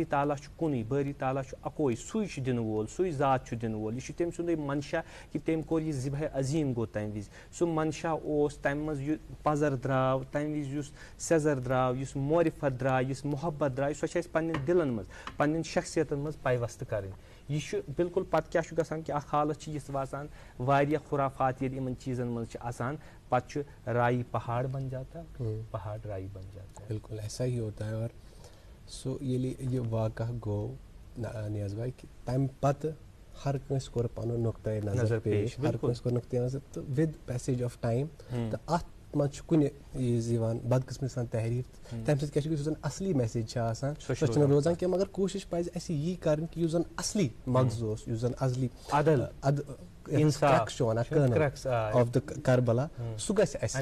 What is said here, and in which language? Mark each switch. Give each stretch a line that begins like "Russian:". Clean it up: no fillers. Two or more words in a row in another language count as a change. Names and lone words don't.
Kashmiri: تعالیٰ چھُ کُنُے باری تعالیٰ چھُ اکوے سُے چھُ دِنہٕ وول سُے ذات چھُ دِنہٕ وول یہِ چھُ تٔمۍ سُنٛدُے منشا کہ تٔمۍ کوٚر یہِ ذِبحِ عظیٖم گوٚو تمہِ وِزِ سُہ منشا اوس تمہِ منٛز یہِ پزر درٛاو تمہِ وِزِ یُس سیزر درٛاو یُس معرفت درٛاے یُس محبت درٛاے سۄ چھِ اَسہِ پننٮ۪ن دِلن منٛز پننٮ۪ن شخصیتن منٛز پیوستہٕ کَرٕنۍ یہ بالکل پتہ کیا گژھان کہ اخ حالت یِژھ واتان واریاہ خرافات ییٚلہِ یِمن چیزن منٛز چھِ آسان پتہٕ چھُ
Urdu: رائی پہاڑ بن جاتا
Kashmiri: پہاڑ رائی بن جاتا
Urdu: بالکل ایسا ہی ہوتا ہے اور
Kashmiri: سو یہ واقعہ گوٚو نیاز بھائی کہ تمہِ پتہٕ ہر کٲنٛسہِ کوٚر پنُن نقطۂ نظر پیش ہر کٲنٛسہِ کوٚر نقطۂ نظر تہٕ
English: with passage of time
Kashmiri: تہٕ اتھ منٛز چھُ کُنہِ یِوان بدقٕسمتی سان تحریٖف تمہِ سۭتۍ کیٛاہ چھُ یُس زن اصلی میسیج چھِ آسان سۄ چھنہٕ روزان کینٛہہ مگر کوٗشش پزِ اسہِ یی کرٕنۍ کہ یُس زن اصلی مغز اوس یُس زن اصلی چھُ ونان
English: kernel of the
Kashmiri: کربلا سُہ گژھِ اسہِ